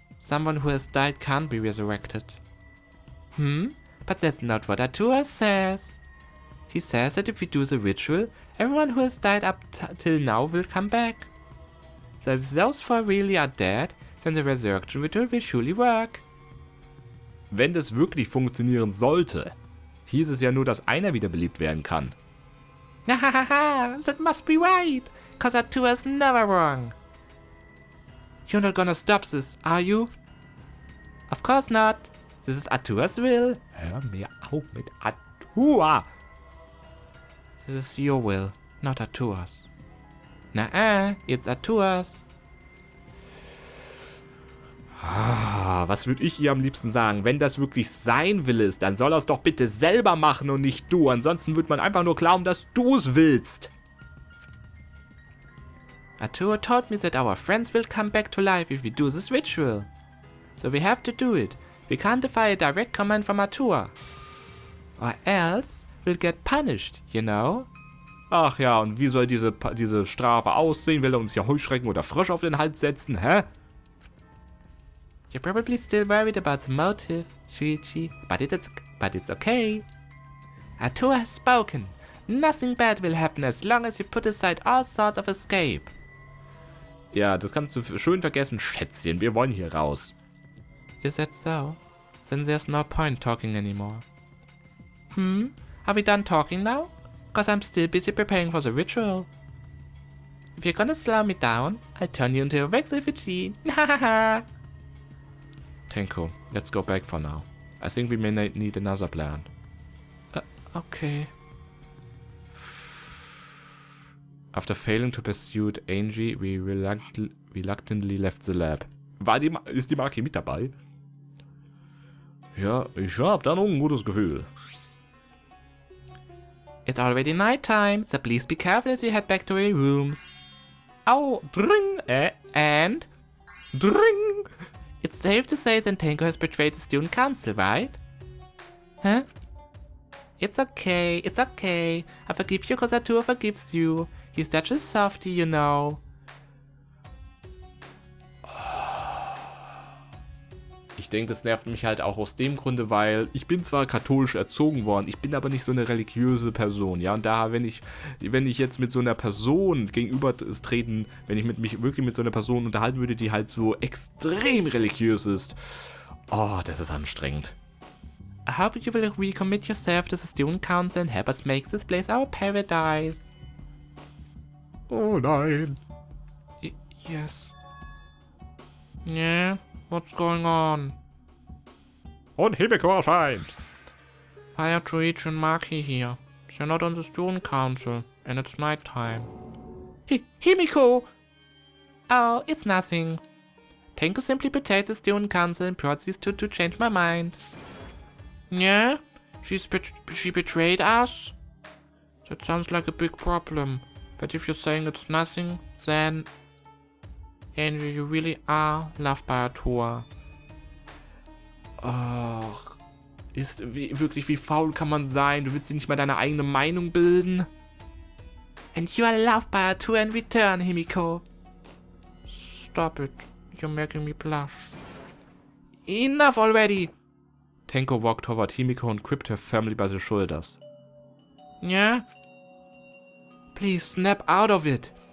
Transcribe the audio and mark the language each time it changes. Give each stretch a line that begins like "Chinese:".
English: Someone who has died can't be resurrected. But that's not what Atua says. He says that if we do the ritual, everyone who has died up till now will come back. So if those four really are dead, then the resurrection ritual will surely work.
German: Wenn das wirklich funktionieren sollte, hieß es ja nur, dass einer wiederbelebt werden kann.
English: Hahaha, that must be right, cause Atua is never wrong. You're not gonna stop this, are you? Of course not. This is Atua's will.
German: Hör mir auf mit Atua.
English: This is your will, not Atua's. It's Atua's.
German: Was würde ich ihr am liebsten sagen? Wenn das wirklich sein Wille ist, dann soll er es doch bitte selber machen und nicht du. Ansonsten wird man einfach nur glauben, dass du es willst.
English: Atua told me that our friends will come back to life if we do this ritual. So we have to do it. We can't defy a direct command from Atua. Or else we'll get punished, you know?
German: Ach ja, und wie soll diese Strafe aussehen? Will er uns hier Heuschrecken oder Frösche auf den Hals setzen, hä?
English: You're probably still worried about the motive, Shuichi, but it's okay. Atua has spoken. Nothing bad will happen as long as you put aside all thoughts of escape.
German: Ja, das kannst du schön vergessen, Schätzchen. Wir wollen hier raus.
English: Is that so? Then there's no point talking anymore. Are we done talking now? Cause I'm still busy preparing for the ritual. If you're gonna slow me down, I'll turn you into a wax effigy. Tenko, let's go back for now. I think we may need another plan. Okay. After failing to pursue Angie, we reluctantly left the lab.
German: Ist die Maki mit dabei? Ja, ich hab da noch ein gutes Gefühl.
English: It's already night time, so please be careful as you head back to your rooms. Oh, dring, and dring. It's safe to say that Tenko has betrayed the student council, right? Huh? It's okay. I forgive you cause Atua forgives you. He's such a softie, you know.
German: Ich denke, das nervt mich halt auch aus dem Grunde, weil ich bin zwar katholisch erzogen worden, ich bin aber nicht so eine religiöse Person, ja, und da, wenn ich jetzt mit so einer Person gegenüber treten, wenn ich mich wirklich mit so einer Person unterhalten würde, die halt so extrem religiös ist, oh, das ist anstrengend.
English: I hope you will recommit yourself to the student council and help us make this place our paradise.
German: Oh nein.
English: Yes. Yeah. What's going on?
German: Und Himiko erscheint.
English: Why are Chuichi and Maki here? They're not on the student council, and it's night time. Himiko! Oh, it's nothing. Tenko simply betrayed the student council and brought these two to change my mind. Yeah? She betrayed us? That sounds like a big problem. But if you're saying it's nothing, then... Angie, you really are loved by Atua.
German: Ach, wie faul kann man sein? Du willst dir nicht mal deine eigene Meinung bilden?
English: And you are loved by Atua in return, Himiko. Stop it. You're making me blush. Enough already! Tenko walked toward Himiko and gripped her firmly by the shoulders. Yeah? Please snap out of it.